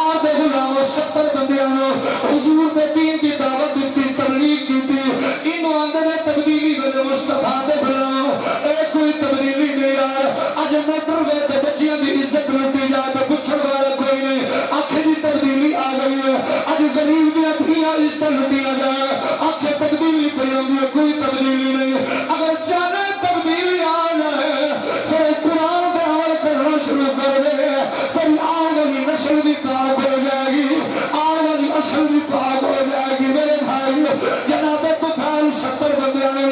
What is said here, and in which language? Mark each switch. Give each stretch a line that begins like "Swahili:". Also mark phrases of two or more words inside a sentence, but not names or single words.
Punjabi: دے غلام 70 بندیاں نو حضور دے دین دی دعوت دتی تبلیغ کیتی اینو آندے نے تبدیلی ویلے مصطفیٰ دے غلام اے کوئی تبدیلی نہیں یار اج موٹر وے تے بچیاں دی عزت لٹی جا تے پوچھن والا کوئی نہیں آکھے دی تبدیلی آ گئی ہے اج غریب دیاں دھیاں عزت لٹیاں جان آکھے تبدیلی پئی ہوندی ہے کوئی تبدیلی نہیں اگر چاہے تبدیلی آ جائے پھر قرآن دے عمل کرنا شروع کر دے تیری آن والی نسل بھی پاک ہو جائے گی آن والی اصل بھی پاک ہو جائے گی میرے بھائی جناب طفیل 70 بندیاں نے